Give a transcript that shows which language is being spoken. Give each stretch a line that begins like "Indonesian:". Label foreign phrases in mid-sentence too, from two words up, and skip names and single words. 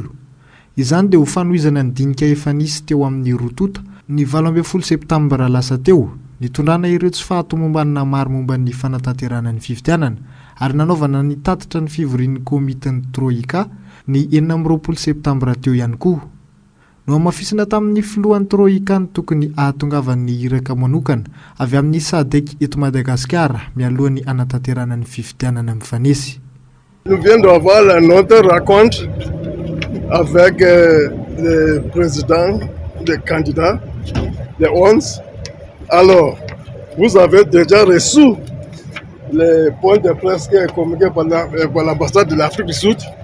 Malagasy: Izany dia ho fanohizana ny dinika efa nisy teo amin'ny rotota ny 12 septambra lasa teo nitondrana ireo tsy fahatomombanina maro momba ny fanatanterana ny fifidianana ary nanaovana ny tatitra ny fivorian'ny komiteny troika ny 20 septambra teo ihany koa. No amafisina tamin'ny filohan'ny troika ny tokony ahatongavan'ny iraka manokana avy amin'ny SADC eto Madagasikara mialohan'ny anatanterana ny fifidianana mifanesy.
French: Nous venons d'avoir notre rencontre avec le président des candidats, les 11. Alors, vous avez déjà reçu les points de presse qui est communiqué par l'ambassade de l'Afrique du Sud.